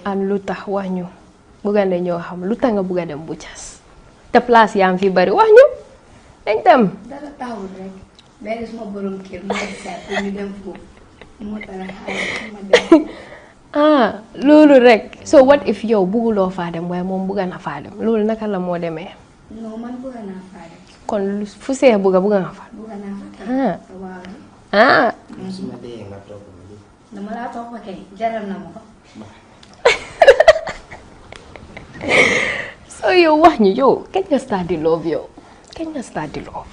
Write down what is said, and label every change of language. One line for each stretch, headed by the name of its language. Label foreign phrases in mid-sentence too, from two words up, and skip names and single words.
Wolof: an lu tax wax ñu bëgg a ne ñoo xam lu tax nga bëgg a dem Butchers te place yaa ngi fi bari wax ñu dañ dem. dara taxul rek benn suma borom kër mu ngi saa pour ñu dem foofu moo tax ma dem. loolu rek
English: so what if
Wolof: yow bëgguloo faa dem waaye moom bëgg na faa dem loolu naka la moo demee. non man bëgg naa faa dem. kon fu see bëgg nga fa. bëgg naa fa waaw. su ma dee nga toog ma lii. dama laa toog ba kay jaral na ma ko. so yow wax ñu yow kañ nga start di love yow kañ nga start di love.